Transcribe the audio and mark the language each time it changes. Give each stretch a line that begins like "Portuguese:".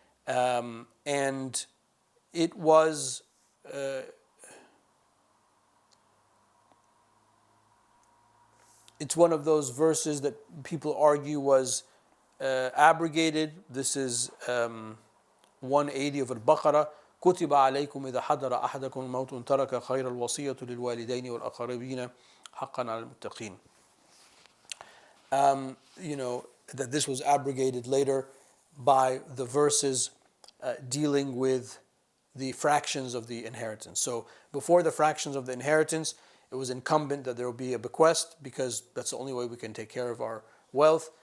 English: And it was it's one of those verses that people argue was abrogated. This is 180 of Al-Baqarah.
Arabic: كتب عليكم إذا حضر أحدكم الموت إن ترك خير الوصية للوالدين والأقربين حقا على المتقين.
English: That this was abrogated later by the verses dealing with the fractions of the inheritance. So before the fractions of the inheritance, it was incumbent that there will be a bequest, because that's the only way we can take care of our wealth.